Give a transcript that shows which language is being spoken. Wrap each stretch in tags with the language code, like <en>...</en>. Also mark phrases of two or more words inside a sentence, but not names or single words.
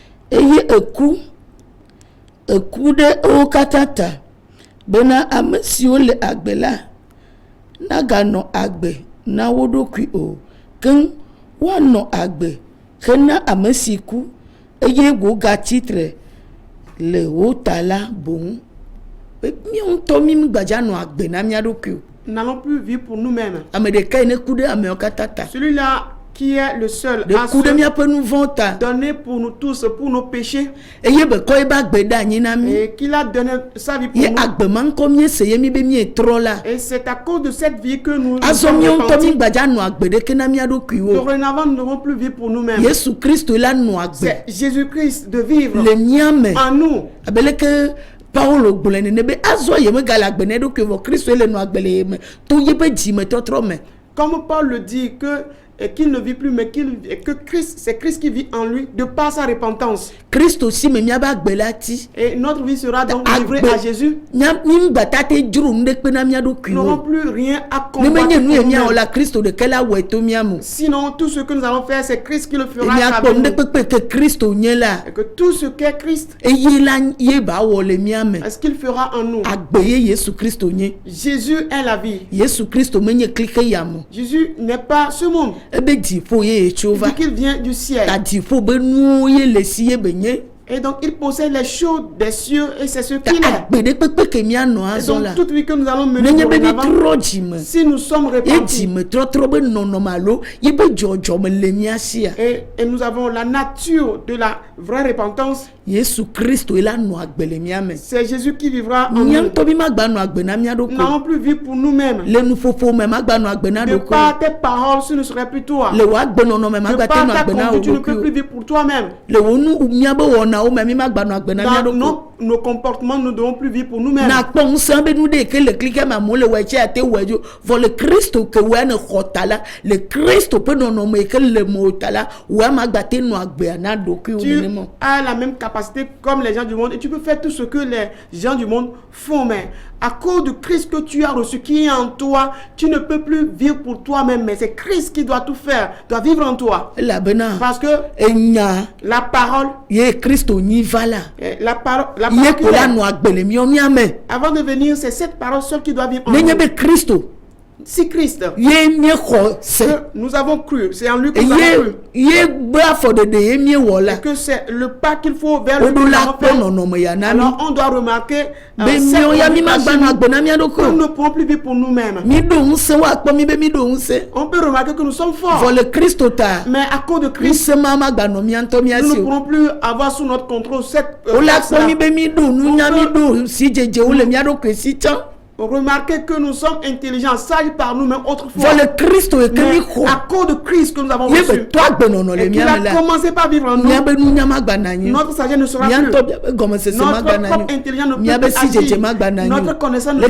<ee>eye eku de o katata bena ame siwo le agbe la nagano agbe na woɖokui o keŋ woanɔ agbe hena ame si ku eye wo gatsitre le wo ta la boŋ míawo ŋutɔ mi gbadza nɔ agbe na mía ɖokui o.</ee> <fr>N'allons plus vivre pour nous-mêmes.</fr> <ee>Ame ɖeka yi ne ku ɖe amewo katã ta.</ee> <fr>Celui-là qui est le seul de à</fr> <ee>ku ɖe míaƒe nu vɔ̃wo ta.</ee> <fr>donner pour nous tous, pour nos péchés.</fr> <ee>Eye bekɔ ebe agbe ɖe anyi na mi.</ee> <fr>Et qu'il a donné sa vie pour</fr> <ee>ye</ee> <fr>nous.</fr> <ee>agbe ma ŋkɔ miese ye mi be mietrɔ la.</ee> <fr>Et c'est à cause de cette vie que nous</fr> <ee>azɔ míawo ŋutɔ mi gbadza nɔ agbe ɖeke na mía ɖokuiwo.</ee> <fr>Dorénavant, nous ne devons plus vivre pour nous-mêmes.</fr> <ee>Yesu Kristo la nɔ agbe.</ee> <fr>C'est Jésus-Christ de vivre</fr> <ee>le mía me.</ee> <fr>en nous.</fr> <ee>Abeleke Paulo gblɔe nene be azɔ yeme gale agbe ne ɖokui vɔ Kristo le nɔ agbe le yeme to yebe dzimetɔtrɔ me.</ee> <fr>Comme Paul le dit qu'il ne vit plus, mais que Christ, c'est Christ qui vit en lui de par sa repentance.</fr> <ee>Kristo si me miaba agbe la ti.</ee> <fr>Et notre vie sera donc livrée à Jésus.</fr> <ee>Mi gbata te dzro nu ɖekpe na mía ɖokui</ee> <fr>Nous</fr> <ee>wo.</ee> <fr>n'aurons plus rien à</fr> <ee>Ne</ee> <fr>combattre.</fr> <ee>menye nu ye</ee> <fr>pour</fr> <ee>mía</ee> <fr>nous-mêmes.</fr> <ee>wɔ la Kristo ɖeke la wɔe to mía mo.</ee> <fr>Sinon, tout ce que nous allons faire, c'est Christ qui le fera</fr> <ee>Mía</ee> <fr>avec</fr> <ee>kpɔ nu</ee> <fr>nous.</fr> <ee>ɖekpe ke Kristo nye la.</ee> <fr>Et que tout ce qu'est Christ,</fr> <ee>Eye la ye ba wɔ le mía me.</ee> <fr>est-ce qu'il fera en nous?</fr> <ee>Agbe ye Yesu Kristo nye.</ee> <fr>Jésus est la vie.</fr> <ee>Yesu Kristo menye klike ya mo.</ee> <fr>Jésus n'est pas ce monde.</fr> <ee>Ebe dziƒo ye etso</ee> <fr>Il</fr> <ee>va.</ee> <fr>dit qu'il vient du ciel.</fr> <ee>Ta dziƒo be nuwo ye le si ye be nye.</ee> <fr>Et donc, il possède les choses des cieux et c'est ce</fr> <ee>Ta</ee> <fr>qu'il est.</fr> <ee>agbe ɖekpekpe ke mía nɔ</ee> <fr>Et</fr> <ee>azɔ la.</ee> <fr>donc, toute vie que nous allons mener</fr> <ee>Nenye be mi</ee> <fr>dorénavant,</fr> <ee>trɔ dzime.</ee> <fr>si nous sommes</fr> <ee>Ye</ee> <fr>repentis</fr> <ee>dzimetrɔtrɔ be nɔnɔme alo ye be dzɔdzɔme le mía sia.</ee> <fr>et nous avons la nature de la vraie repentance,</fr> <ee>Yesu Kristo la nɔ agbe le mía me.</ee> <fr>c'est Jésus qui vivra en</fr> <ee>Mía</ee> <fr>nous.</fr> <ee>ŋutɔ mi magba nɔ agbe na mía</ee> <fr>Nous</fr> <ee>ɖokui.</ee> <fr>n'allons plus vivre pour nous-mêmes.</fr> <ee>Le nuƒoƒo me magba nɔ agbe na</ee> <fr>De</fr> <ee>ɖokui.</ee> <fr>par tes paroles, ce ne serait plus toi.</fr> <ee>Le wò agbenɔnɔ me</ee> <fr>De</fr> <ee>magba te</ee> <fr>par</fr> <ee>nɔ ta agbe na wò</ee> <fr>conduite, tu ne peux</fr> <ee>ɖokui</ee> <fr>plus</fr> <ee>o.</ee> <fr>vivre pour toi-même.</fr> <ee>Le wò nu míabe wɔnawo me mi magba nɔ agbe na mía</ee> <fr>Dans</fr> <ee>ɖokui.</ee> <fr>nos comportements, nous ne devons plus vivre pour nous-mêmes.</fr> <ee>Na kpɔ ŋusẽ be nu ɖe ke le klike me amewo le wɔe tse ate wɔe dzo vɔ le Kristo ke wɔe ne xɔ ta la le Kristo ƒe nɔnɔme yi ke le mo ta la wɔe magba te nɔ agbea na ɖokui wo</ee> <fr>Tu</fr> <ee>nenema.</ee> <fr>as la même capacité comme les gens du monde et tu peux faire tout ce que les gens du monde font, mais à cause du Christ que tu as reçu, qui est en toi, tu ne peux plus vivre pour toi-même, mais c'est Christ qui doit tout faire, doit vivre en toi.</fr> <ee>Elabena</ee> <fr>Parce que</fr> <ee>enya</ee> <fr>la parole,</fr> <ee>ye Kristo nyi va la.</ee> <fr>la parole</fr> <ee>Ye</ee> <fr>qui</fr> <ee>ko la</ee> <fr>est,</fr> <ee>nɔ agbe le míawo mía me.</ee> <fr>avant de venir, c'est cette parole seule qui doit vivre en</fr> <ee>Nenye</ee> <fr>nous.</fr> <ee>be Kristo</ee> <fr>Si Christ,</fr> <ee>ye míexɔ se.</ee> <fr>que nous avons cru, c'est en lui que nous avons cru,</fr> <ee>Ye gbe afɔɖeɖe ye míewɔ la.</ee> <fr>et que c'est le pas qu'il faut vers le</fr> <ee>Woɖo</ee> <fr>nous</fr> <ee>la</ee> <fr>avons</fr> <ee>kpɔ</ee> <fr>fait.</fr> <ee>nɔnɔme ya na mi.</ee> <fr>Alors on doit remarquer</fr> <ee>Be míawo ya mi magba nɔ agbe na mía</ee> <fr>nous</fr> <ee>ɖokui.</ee> <fr>ne pouvons plus vivre pour nous-mêmes.</fr> <ee>Mi ɖo ŋusẽ woakpɔ mi be mi ɖo ŋusẽ.</ee> <fr>On peut remarquer que nous sommes forts,</fr> <ee>Vɔ le Kristo ta.</ee> <fr>mais à cause de Christ,</fr> <ee>Ŋusẽ ma magba nɔ mía ŋutɔ mía</ee> <fr>nous</fr> <ee>si</ee> <fr>ne</fr> <ee>o.</ee> <fr>pourrons plus avoir sous notre contrôle cette</fr> <ee>Wola</ee> <fr>force-là.</fr> <ee>kpɔ mi be mi ɖo nunya mi ɖo si dzedzewo le mía ɖokui si tsã.</ee> <fr>Remarquez que nous sommes intelligents, sages par nous-mêmes autrefois.</fr> <ee>Vɔ le Kristo yi ke mi</ee> <fr>Mais</fr> <ee>xɔ.</ee> <fr>à cause de Christ que nous avons</fr> <ee>Ye</ee> <fr>reçu,</fr> <ee>be tɔ agbenɔnɔ le</ee> <fr>et qu'il</fr> <ee>mía me</ee> <fr>a</fr> <ee>la.</ee> <fr>commencé par vivre en nous,</fr> <ee>Mía be nunya magba na nyi o.</ee> <fr>notre sagesse ne sera</fr> <ee>Mía</ee> <fr>plus.</fr> <ee>ŋutɔ miabe gɔmesese magba</ee> <fr>Notre</fr> <ee>na</ee> <fr>propre</fr> <ee>nyi o.</ee> <fr>intelligence ne</fr> <ee>Mía</ee> <fr>peut</fr> <ee>be</ee> <fr>plus</fr> <ee>si dzedze</ee> <fr>agir.</fr> <ee>magba na nyi o.</ee> <fr>Notre connaissance ne doit</fr>